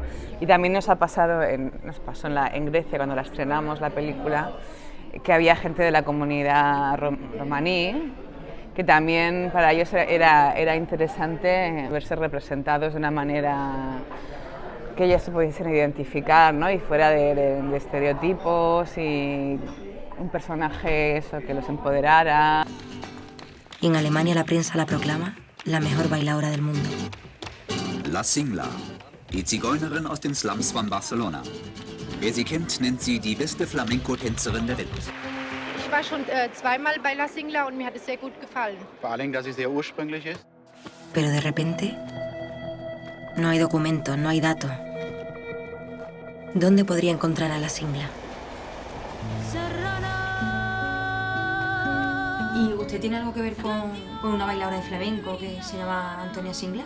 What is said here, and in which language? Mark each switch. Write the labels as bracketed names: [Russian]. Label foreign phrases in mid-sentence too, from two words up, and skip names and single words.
[Spanish] Y también nos pasó en Grecia, cuando la estrenamos la película, que había gente de la comunidad romaní, que también para ellos era interesante verse representados de una manera que ellos se pudiesen identificar, ¿no? Y fuera de estereotipos, y un personaje que los empoderara. Y en Alemania la prensa la proclama la mejor bailaora del mundo. [German] La Singla, die Zigeunerin aus den Slums von Barcelona. Wer sie kennt, nennt sie die beste Flamenco-Tänzerin der Welt. Ich war schon zweimal bei La Singla und mir hat es sehr gut gefallen. Vor allem, dass sie sehr ursprünglich ist. [Spanish] Pero de repente no hay documentos, no hay datos. ¿Dónde podría encontrar a la Singla? ¿Y usted tiene algo que ver con una bailadora de flamenco que se llama Antonia Singla?